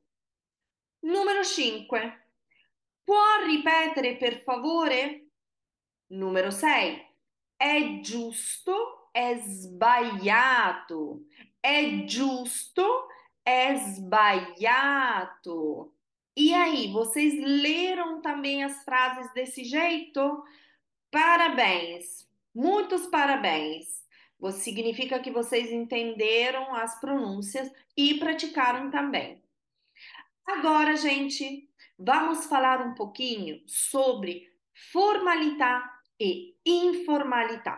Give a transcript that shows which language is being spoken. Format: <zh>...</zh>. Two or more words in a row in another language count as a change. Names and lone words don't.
<it>Numero 5. Può ripetere per favore? Numero 6. È giusto, è sbagliato. È giusto, é sbagliato.</it> <pt>E aí, vocês leram também as frases desse jeito? Parabéns, muitos parabéns. Significa que vocês entenderam as pronúncias e praticaram também. Agora, gente, vamos falar um pouquinho sobre</pt> <it>formalità e informalità.</it>